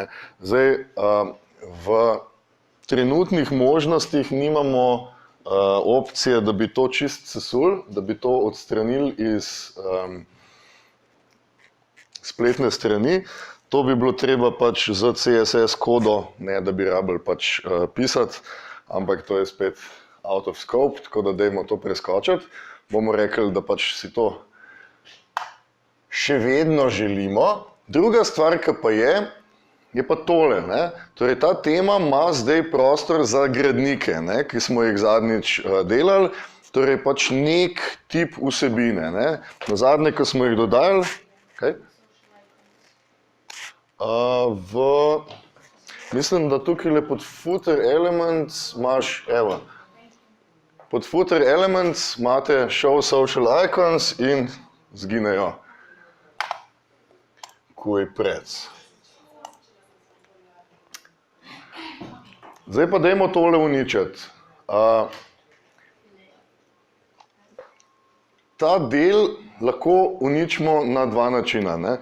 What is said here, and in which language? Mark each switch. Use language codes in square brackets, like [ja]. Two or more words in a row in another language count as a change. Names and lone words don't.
[sl] Zdaj, v trenutnih možnostih nimamo opcije, da bi to čist sesul, da bi to odstranili iz spletne strani. To bi bilo treba pač z CSS kodo, ne da bi rabili pač pisati, ampak to je spet [en] out of scope, [sl] tako da dajmo to preskočiti. Bomo rekli, da pač si to še vedno želimo. Druga stvar, ki pa je pa tole, ne. Torej, ta tema ima zdaj prostor za gradnike, ne, ki smo jih zadnjič delali, torej pač nek tip vsebine, ne. Nazadnje, ko smo jih dodali, kaj? Mislim, da tukaj pod [en] footer elements [sl] imaš, evo, pod [en] footer elements [sl] imate [en] show social icons [sl] in zginejo. Kuj prec. Zdaj pa dajmo tole uničiti. Ta del lahko uničimo na dva načina, ne?